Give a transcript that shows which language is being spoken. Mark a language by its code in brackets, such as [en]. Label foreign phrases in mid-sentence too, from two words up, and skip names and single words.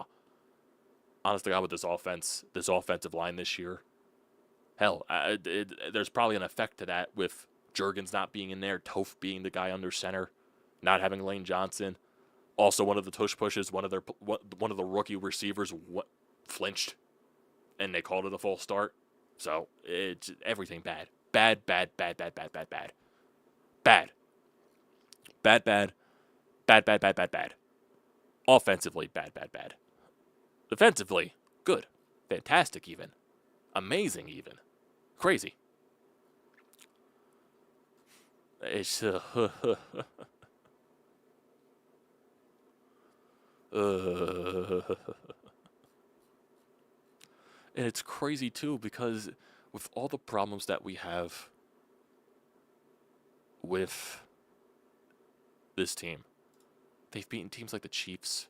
[en] Honestly, with this offensive line this year, hell, there's probably an effect to that with Juergens not being in there, Toph being the guy under center, not having Lane Johnson. Also, one of the tush pushes, one of the rookie receivers flinched, and they called it a false start. So it's everything bad, bad, bad, bad, bad, bad, bad, bad, bad, bad, bad, bad, bad, bad, bad, bad. Offensively, bad, bad, bad. Defensively, good, fantastic, even amazing, even crazy. It's and it's crazy too because with all the problems that we have with this team, they've beaten teams like the Chiefs.